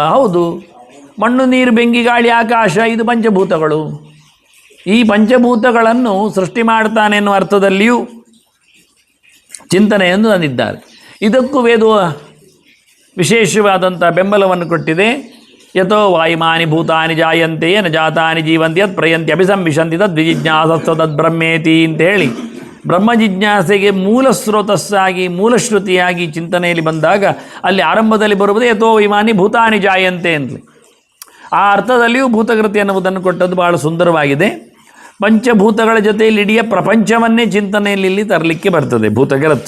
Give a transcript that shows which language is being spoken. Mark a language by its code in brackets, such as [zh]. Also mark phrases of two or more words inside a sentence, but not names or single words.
[kn] ಹೌದು. ಮಣ್ಣು ನೀರು ಬೆಂಕಿ ಗಾಳಿ ಆಕಾಶ ಇದು ಪಂಚಭೂತಗಳು. ಈ ಪಂಚಭೂತಗಳನ್ನು ಸೃಷ್ಟಿ ಮಾಡ್ತಾನೆ ಎನ್ನುವ ಅರ್ಥದಲ್ಲಿಯೂ ಚಿಂತನೆಯನ್ನು ತಂದಿದ್ದಾರೆ. ಇದಕ್ಕೂ ವೇದವು ವಿಶೇಷವಾದಂಥ ಬೆಂಬಲವನ್ನು ಕೊಟ್ಟಿದೆ. [sa] ಯಥೋ ವಾಯುಮಾನಿ ಭೂತಾನಿ ಜಾಯಂತೆ ನ ಜಾತಾನಿ ಜೀವಂತಿ ಯತ್ ಪ್ರಯಂತಿ ಅಭಿಸಂವಿಶಂತಿ ತದ್ ವಿಜಿಜ್ಞಾಸಸ್ವ ತದ್ ಬ್ರಹ್ಮೇತಿ [kn] ಅಂತೇಳಿ ಬ್ರಹ್ಮ ಜಿಜ್ಞಾಸೆಗೆ ಮೂಲ ಸ್ರೋತಸ್ಸಾಗಿ ಮೂಲಶ್ರುತಿಯಾಗಿ ಚಿಂತನೆಯಲ್ಲಿ ಬಂದಾಗ ಅಲ್ಲಿ ಆರಂಭದಲ್ಲಿ ಬರುವುದೇ [sa] ಯಥೋ ವೈಮಾನಿ ಭೂತಾನಿ ಜಾಯಂತೆ ಅಂತಲೇ. [kn] ಆ ಅರ್ಥದಲ್ಲಿಯೂ ಭೂತಕೃತಿ ಎನ್ನುವುದನ್ನು ಕೊಟ್ಟದ್ದು ಬಹಳ ಸುಂದರವಾಗಿದೆ. ಪಂಚಭೂತಗಳ ಜೊತೆಯಲ್ಲಿ ಇಡೀ ಪ್ರಪಂಚವನ್ನೇ ಚಿಂತನೆಯಲ್ಲಿ ಇಲ್ಲಿ ತರಲಿಕ್ಕೆ ಬರ್ತದೆ ಭೂತಕೃತ್.